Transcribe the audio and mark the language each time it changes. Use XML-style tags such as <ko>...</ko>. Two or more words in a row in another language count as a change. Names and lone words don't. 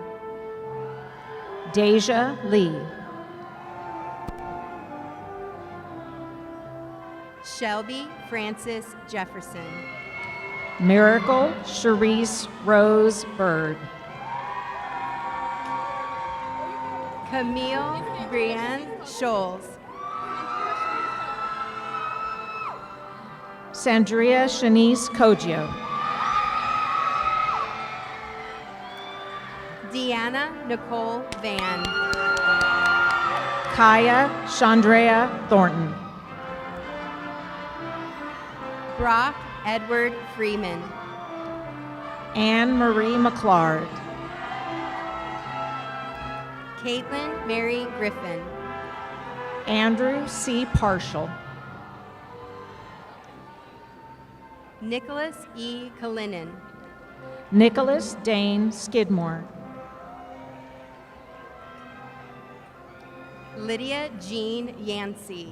<en>Deja Lee. Shelby Francis Jefferson. Miracle Cherise Rose Bird. Camille Brienne Scholes. Sandria Shanice Cogio. Deanna Nicole Van. Kaya Chandrea Thornton. Brock Edward Freeman. Anne Marie McClard. Caitlin Mary Griffin. Andrew C. Partial. Nicholas E. Kalinin. Nicholas Dane Skidmore. Lydia Jean Yancey.</en>